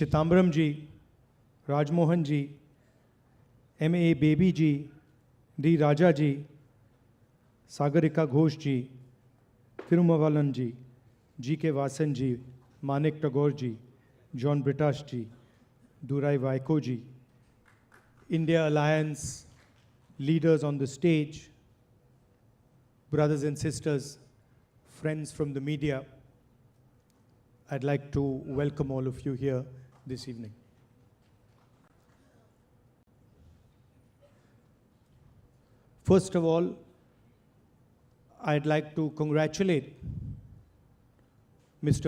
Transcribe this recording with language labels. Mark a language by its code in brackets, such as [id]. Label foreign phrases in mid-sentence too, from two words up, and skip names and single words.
[en] Chitambram ji, Rajmohan ji, M.A. Baby ji, D. Raja ji, Sagarika Ghosh ji, Tirumavalan ji, G.K. Vasan ji, Manik Tagore ji, John Britash ji, Durai Vaiko ji, India Alliance leaders on the stage, brothers and sisters, friends from the media, I'd like to welcome all of you here this evening. First of all, I'd like to congratulate Mr.